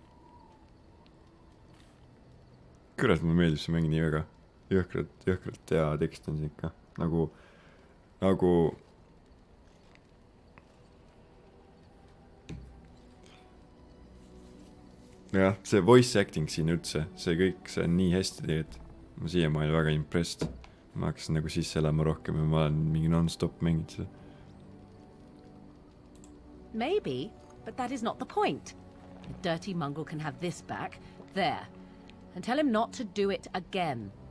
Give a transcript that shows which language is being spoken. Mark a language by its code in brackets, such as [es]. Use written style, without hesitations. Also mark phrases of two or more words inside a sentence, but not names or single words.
[et] Kurat, mulle meeldib see mäng nii väga. Jõhkralt hea tekst on see ikka. Nagu jah, see [en] voice acting [et] siin üldse, see kõik, see on nii hästi tegelikult. Ma siiamaani väga impressed. Ma hakkasin nagu sisse elama rohkem ja ma olen mingi non-stop mängid seda. [en] Maybe, but that is not the point. The dirty mongrel can have this back, there, and tell him not to do it again.